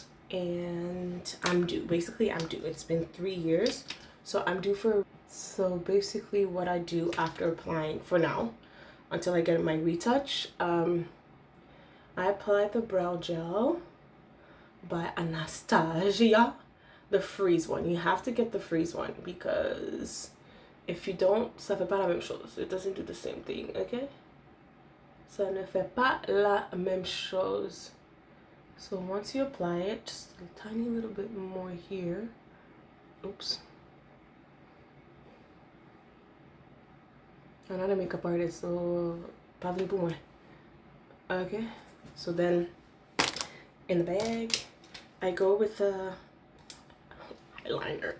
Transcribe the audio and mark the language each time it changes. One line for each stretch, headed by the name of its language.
English: And I'm due. Basically, I'm due. It's been 3 years. So I'm due for... So basically what I do after applying, for now, until I get my retouch, I apply the brow gel by Anastasia, the freeze one. You have to get the freeze one because if you don't,
French: ça fait pas la même chose.
English: It doesn't do the same thing, okay?
French: Ça ne fait pas la même chose.
English: So once you apply it, just a tiny little bit more here. Oops. I'm not a makeup artist, so probably
French: pour moi.
English: Okay. So then in the bag, I go with the eyeliner.